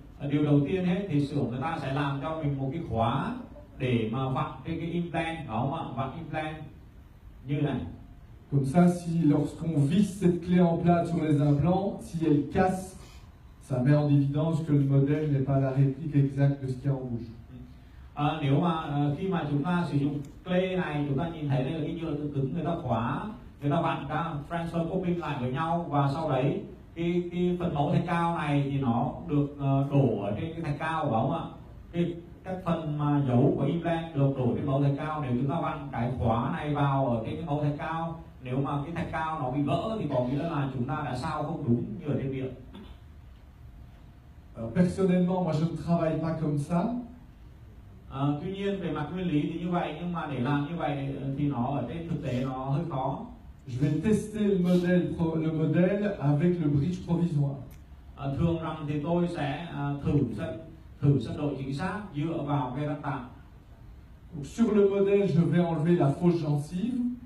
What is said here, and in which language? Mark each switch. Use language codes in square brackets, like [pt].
[vi] Điều đầu tiên hết thì xưởng người ta sẽ làm cho mình một cái khóa để mà vặn trên cái implant, đó không ạ? Vặn implant như này. [fr] Comme ça, si lorsqu'on visse cette clé en plâtre sur les implants, si elle casse, ça met en évidence que le modèle n'est pas la réplique exacte de ce qu'il y a en bouche. [vi] Nếu mà khi mà chúng ta sử dụng clay này, chúng ta nhìn thấy đây là cái nhựa cứng người ta khóa, người ta vặn các transfer coping lại với nhau và sau đấy cái phần mẫu thạch cao này thì nó được đổ ở trên cái thạch cao, phải không ạ? Các phần mà dấu của implant được đổ trên mẫu thạch cao. Nếu chúng ta vặn cái khóa này vào ở trên cái mẫu thạch cao, nếu mà cái thạch cao nó bị vỡ thì có nghĩa là chúng ta đã sao không đúng như ở trên miệng. [fr] Alors, personnellement, moi je ne travaille pas comme ça. [vi] Tuy nhiên về mặt nguyên lý thì như vậy, nhưng mà để làm như vậy thì nó ở trên thực tế nó hơi khó. [fr] Je vais tester le modèle avec le bridge provisoire. [vi] Thường rằng thì tôi sẽ thử sân độ chính xác dựa vào cái răng tạm. [fr] Donc, sur le modèle, je vais enlever la fausse gencive.